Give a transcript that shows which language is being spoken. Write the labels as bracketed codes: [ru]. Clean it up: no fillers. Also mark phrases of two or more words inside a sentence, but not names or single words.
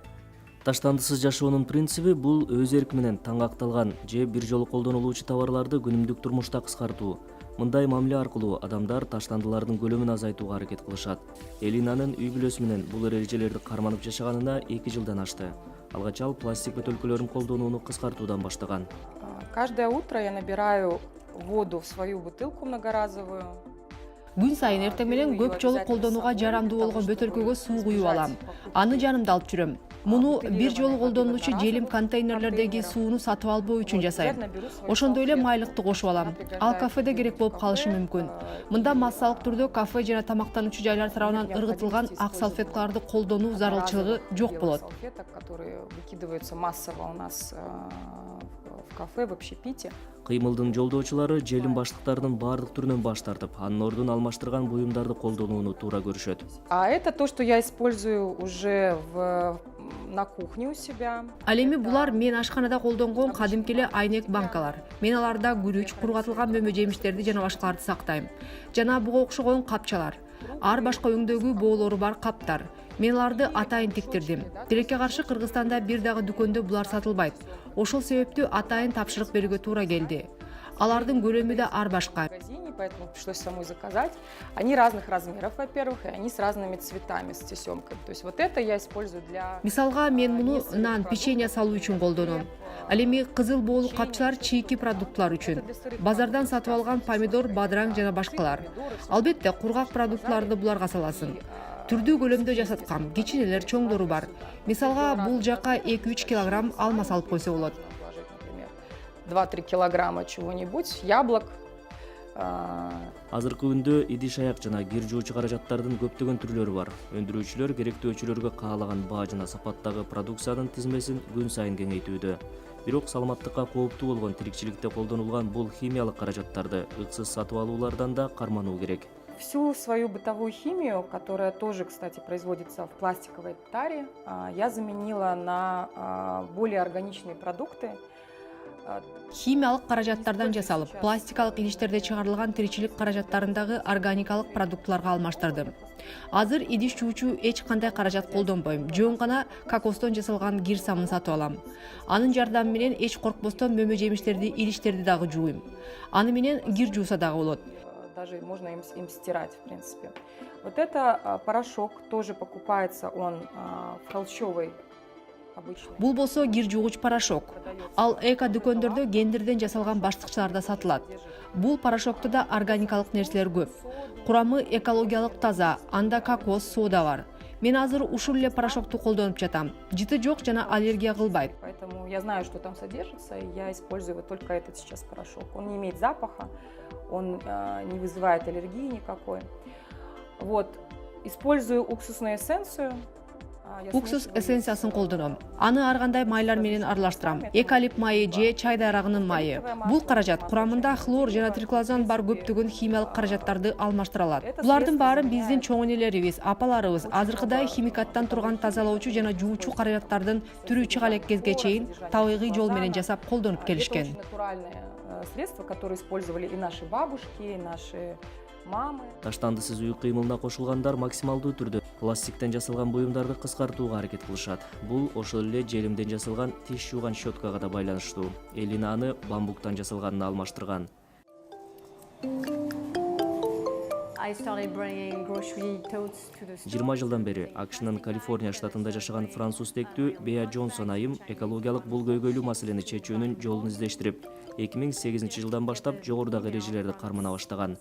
[ky] Таштандысыз жашоонун принциби бул өз эрк менен таңакталган же бир жолу колдонулуучу товарларды күнүмдүк турмушта кыскартуу. Мындай мамиле аркылуу адамдар таштандылардын көлөмүн азайтууга аракет кылышат. Элинанын үй бүлөсү менен бул эрежелерди карманып жашаганына 2 жылдан ашты. Алгач ал пластик бөтөлкөлөрүн колдонууну кыскартуудан баштаган. [ru] Каждое утро я набираю воду в свою бутылку многоразовую. [ky] Күн сайын эртең менен көп жолу колдонууга жарамдуу болгон бөтөлкөгө суу куюп алам. Аны жанымда алып жүрөм. Муну бир жолу колдонулуучу желим контейнерлердеги сууну сатып албоо үчүн жасайм. Ошондой эле майлыкты кошуп алам. Ал кафеде керек болуп калышы мүмкүн. Мында массалык түрдө кафе жана тамактануучу жайлар тарабынан ыргытылган ак салфеткаларды колдонуу зарылчылыгы жок болот. [ru] Которые выкидываются массово у нас в кафе, в общепите. [ky] Кыймылдын жолдоочулары желим баштыктарынын баардык түрүнөн баш тартып, анын ордун алмаштырган буюмдарды колдонууну туура көрүшөт. [ru] А это то, что я использую уже на кухне у себя. [ky] Ал эми булар мен ашканада колдонгон кадимки эле айнек банкалар. Мен аларда гүрүч, кургатылган мөмө жемиштерди жана башкаларды сактайм. Жана буга окшогон капчалар. Ар башка өңдөгү боолору бар каптар. Мен аларды атайын тиктирдим. Тилекке каршы Кыргызстанда бир дагы дүкөндө булар сатылбайт. Ошол себептүү атайын тапшырык берүүгө туура келди. Алардын көлөмү да ар башка. [ru] Поэтому пришлось самой заказать. Они разных размеров, во-первых, и они с разными цветами, с тесемкой. То есть вот это я использую для... [ky] Мисалга мен муну нан, печенье салуу үчүн колдоном. Ал эми кызыл боолуу капчалар чийки продуктлар үчүн. Базардан сатып алган помидор, бадыраң жана башкалар. Албетте, кургак продуктларды буларга саласың. Түрдүү көлөмдө жасаткам, кичинелер, чоңдору бар. Мисалга бул жака 2-3 килограмм алма салып койсо болот. [ru] 2-3 килограмма чего-нибудь, яблок. [ky] Азыркы күндө идиш аяк жана кир жуучу каражаттардын көптөгөн түрлөрү бар. Өндүрүүчүлөр керектөөчүлөргө каалаган баа жана сапаттагы продукциянын тизмесин күн сайын кеңейтүүдө. Бирок саламаттыкка кооптуу болгон тирикчиликте колдонулган бул химиялык каражаттарды ыксыз сатып алуулардан да кармануу керек. [ru] Всю свою бытовую химию, которая тоже, кстати, производится в пластиковой таре, я заменила на более органичные продукты. [ky] Химиялык каражаттардан жасалып, пластикалык идиштерде чыгарылган тиричилик каражаттарындагы органикалык продуктларга алмаштырдым. Азыр идиш жуучу эч кандай каражат колдонбойм. Жөн гана кокостон жасалган гир самын сатып алам. Анын жардамы менен эч коркпостон мөмө жемиштерди, идиштерди дагы жууйм. Аны менен гир жууса дагы болот. [ru] Даже можно им стирать, в принципе. Вот это порошок тоже покупается, он в холщовой. [ky] Бул болсо кир жуугуч порошок. Ал эко дүкөндөрдө гендерден жасалган баштыкчаларда сатылат. Бул порошокто да органикалык нерселер көп. Курамы экологиялык таза, анда кокос, сода бар. Мен азыр ушул эле порошокту колдонуп жатам. Жыты жок жана аллергия кылбайт. [ru] Поэтому я знаю, что там содержится, и я использую вот только этот сейчас порошок. Он не имеет запаха, он не вызывает аллергии никакой. Вот, использую уксусную эссенцию. [ky] Уксус эссенциясын колдоном. Аны ар кандай майлар менен аралаштырам. Экалип майы же чай дарагынын майы. Бул каражат курамында хлор жана триклозан бар көптөгөн химиялык каражаттарды алмаштыра алат. Булардын баарын биздин чоң энелерибиз, апаларыбыз азыркыдай химикаттан турган тазалоочу жана жуучу каражаттардын түрү чыга элек кезге чейин табигый жол менен жасап колдонуп келишкен. [ru] Натуральные средства, которые использовали и наши бабушки, и наши мамы. [ky] Таштандысыз үй кыймылына кошулгандар максималдуу түрдө пластиктен жасалган буюмдарды кыскартууга аракет кылышат. Бул ошол эле желимден жасалган тиш жууган щеткага да байланыштуу. Элина аны бамбуктан жасалганына алмаштырган. 20 жылдан бери АКШнын Калифорния штатында жашаган француз тектүү Беа Джонсон айым экологиялык бул көйгөйлүү маселени чечүүнүн жолун издештирип, 2008 жылдан баштап жогорудагы эрежелерди кармана баштаган.